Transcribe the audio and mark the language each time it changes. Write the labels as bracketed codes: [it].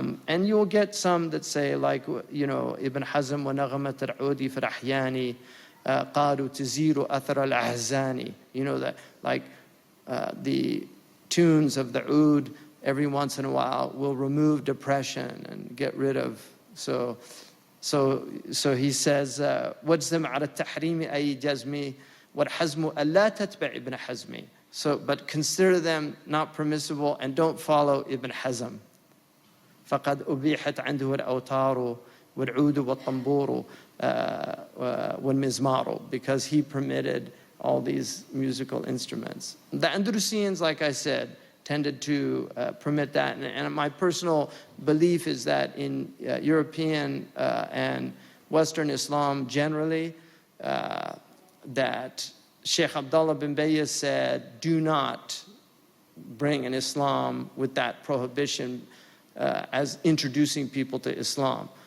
[en] And you'll get some that say, like, Ibn Hazm, [ar] وَنَغَمَةَ الْعُودِ فِي الْأَحْيَانِ قَالُوا تَزِيرُ أَثَرَ الْأَحْزَانِ. [en] That like the tunes of the oud every once in a while will remove depression and get rid of. So he says, [ar] وَجْزَمْ عَلَى التَّحْرِيمِ أَيْ جَزْمِ وَالْحَزْمُ أَلَّا تَتْبِعْ إِبْنَ حَزْمِ. [en] But consider them not permissible and don't follow Ibn Hazm. [ar] فقد أبيحت عنده الأوتار والعود والطنبور والمزمار, [en] because he permitted all these musical instruments. The Andalusians, like I said, tended to permit that, and my personal belief is that in European and Western Islam generally, that Shaykh Abdullah bin Bayy said, do not bring an Islam with that prohibition as introducing people to Islam.